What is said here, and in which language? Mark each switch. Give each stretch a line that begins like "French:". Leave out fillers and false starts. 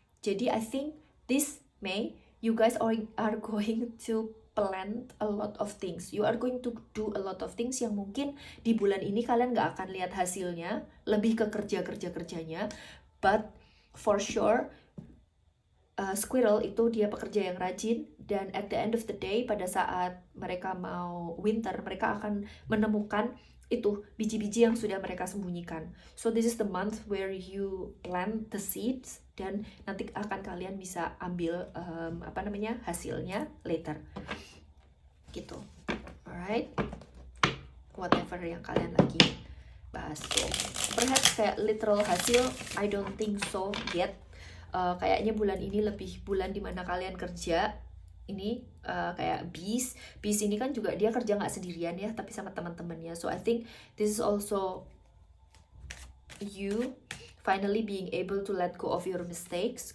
English: Jadi I think this May you guys are going to plant a lot of things.
Indonesian: You are going to do a lot of things yang mungkin di bulan ini kalian nggak akan lihat hasilnya, lebih ke kerjanya. But for sure, squirrel itu dia pekerja yang rajin, dan at the end of the day, pada saat mereka mau winter, mereka akan menemukan itu biji-biji yang sudah mereka sembunyikan.
English: So this is the month where you plant the seeds, dan nanti akan kalian bisa ambil hasilnya later gitu.
Indonesian: Alright, whatever yang kalian lagi bahas.
English: So perhaps kayak literal hasil, I don't think so yet.
Indonesian: Kayaknya bulan ini lebih bulan dimana kalian kerja. Ini kayak bees ini kan juga dia kerja nggak sendirian ya, tapi sama teman-temannya.
English: So I think this is also you finally being able to let go of your mistakes.